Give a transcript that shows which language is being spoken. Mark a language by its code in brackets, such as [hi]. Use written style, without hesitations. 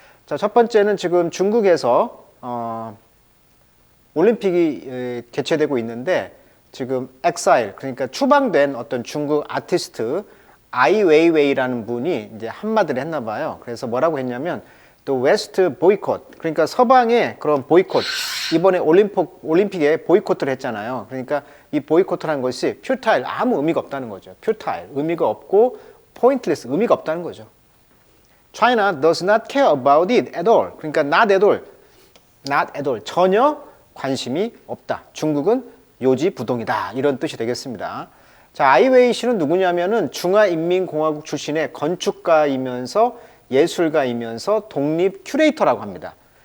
[ko] 자, 첫 번째는 지금 중국에서 올림픽이 개최되고 있는데 지금 엑사일, 그러니까 추방된 어떤 중국 아티스트 아이웨이웨이라는 분이 이제 한마디를 했나 봐요. 그래서 뭐라고 했냐면 또 웨스트 보이콧, 그러니까 서방의 그런 보이콧, 이번에 올림픽에 보이콧을 했잖아요. 그러니까 이 보이콧을 한 것이 퓨타일, 아무 의미가 없다는 거죠. 퓨타일, 의미가 없고 포인트리스, 의미가 없다는 거죠. [en] China does not care about it at all. [ko] 그러니까 [en] not at all, [ko] 전혀 관심이 없다. 중국은 요지부동이다, 이런 뜻이 되겠습니다. 자, 아이웨이 씨는 누구냐면은 중화인민공화국 출신의 건축가이면서 예술가이면서 독립 큐레이터라고 합니다.